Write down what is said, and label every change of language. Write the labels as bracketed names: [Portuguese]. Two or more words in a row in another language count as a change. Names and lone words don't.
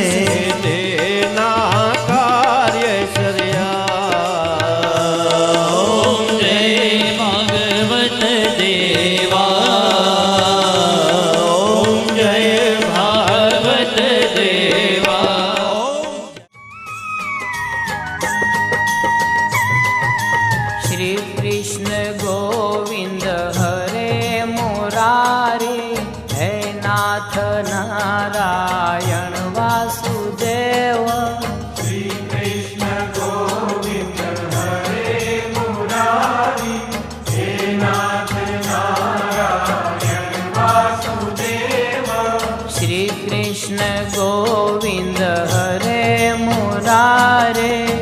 [Gujarati] તેના કાર્ય સર્યા ઓમ જય ભાગવત દેવા ઓમ જય ભાગવત દેવા [Hindi] श्री कृष्ण गोविंद हरे मुरारी हे नाथ नारायण वासुदेव श्री कृष्ण गोविंद हरे मुरारी हे नाथ नारायण वासुदेव श्री कृष्ण गोविंद हरे मुरारे